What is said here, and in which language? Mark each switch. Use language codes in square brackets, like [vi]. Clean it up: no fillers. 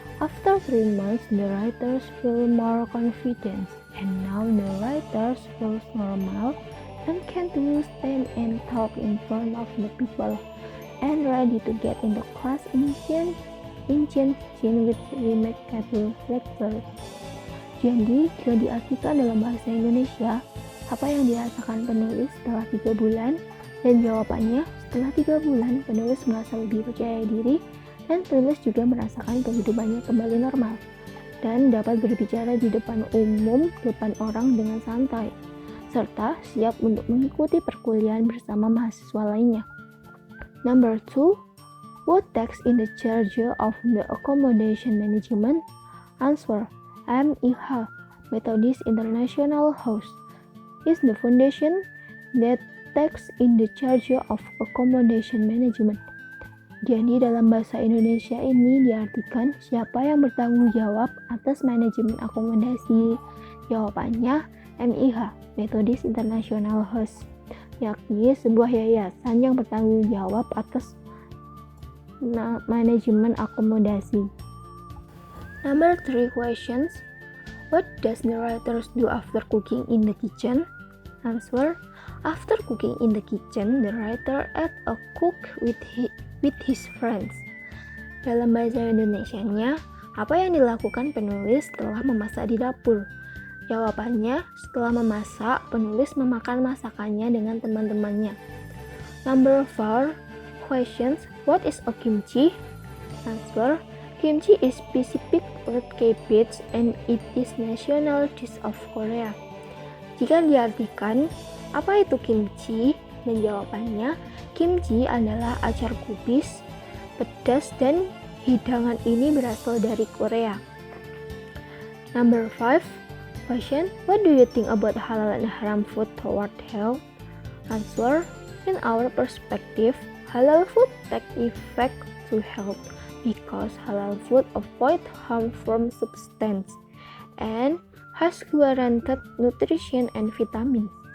[en] After 3 months, the writers feel more confident, and now the writers feels normal and can do stand and talk in front of the people, and ready to get in the class in Jin with remarkable lectures. [id] Jadi, jika diartikan dalam bahasa Indonesia, apa yang dirasakan penulis setelah 3 bulan? Dan jawabannya, setelah 3 bulan, penulis merasa lebih percaya diri, dan penulis juga merasakan kehidupannya kembali normal, dan dapat berbicara di depan umum, depan orang dengan santai, serta siap untuk mengikuti perkuliahan bersama mahasiswa lainnya. [en] Number 2, what takes in the charge of the accommodation management? Answer. MIH, Methodist International House, is the foundation that takes in the charge of accommodation management. [id] Jadi dalam bahasa Indonesia ini diartikan siapa yang bertanggung jawab atas manajemen akomodasi. Jawabannya MIH, Methodist International House, yakni sebuah yayasan yang bertanggung jawab atas manajemen akomodasi. [en] Number 3 questions. What does the writers do after cooking in the kitchen? Answer. After cooking in the kitchen, the writer ate a cook with his friends. [id] Dalam bahasa Indonesianya, apa yang dilakukan penulis setelah memasak di dapur? Jawabannya, setelah memasak, penulis memakan masakannya dengan teman-temannya. [en] Number 4 questions. What is a kimchi? Answer. Kimchi is specific root cabbage and it is national dish of Korea. [id] Jika diartikan, apa itu kimchi? Dan jawabannya, kimchi adalah acar kubis, pedas, dan hidangan ini berasal dari Korea. [en] Number 5 question. What do you think about halal and haram food toward health? Answer. In our perspective, halal food take effect to health because halal food avoid harmful substance and has guaranteed nutrition and vitamins.